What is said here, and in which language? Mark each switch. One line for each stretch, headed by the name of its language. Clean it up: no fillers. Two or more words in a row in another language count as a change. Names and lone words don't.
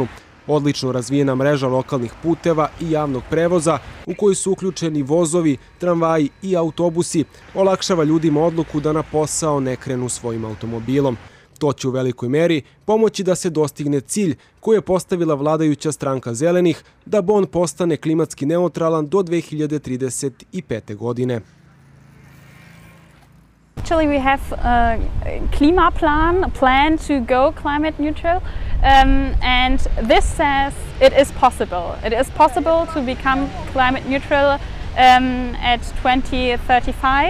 Serbian: Odlično razvijena mreža lokalnih puteva i javnog prevoza, u koji su uključeni vozovi, tramvaji i autobusi, olakšava ljudima odluku da na posao ne krenu svojim automobilom. To će u velikoj meri pomoći da se dostigne cilj koji je postavila vladajuća stranka Zelenih, da Bonn postane klimatski neutralan do 2035. godine.
English: Actually, we have a plan to go climate neutral, and this says it is possible. It is possible to become climate neutral at 2035.